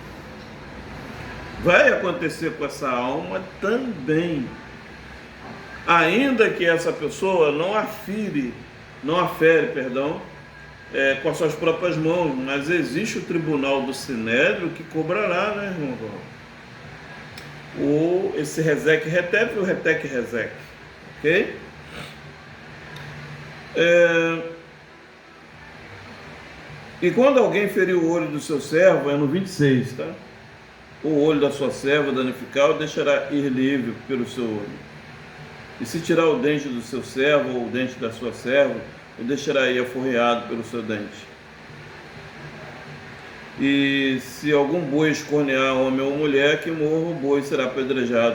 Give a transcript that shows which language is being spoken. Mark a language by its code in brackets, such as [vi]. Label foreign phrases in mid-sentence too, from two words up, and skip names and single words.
[pt] Vai acontecer com essa alma também. Ainda que essa pessoa não afere, com as suas próprias mãos, mas existe o tribunal do Sinédrio que cobrará, né, irmão? Esse rezec retep e o retec rezec, ok? E quando alguém ferir o olho do seu servo, é no 26, tá? O olho da sua serva danificado deixará ir livre pelo seu olho. E se tirar o dente do seu servo ou o dente da sua serva, o deixará ir aforreado pelo seu dente. E se algum boi escornear homem ou mulher, que morra, o boi será apedrejado.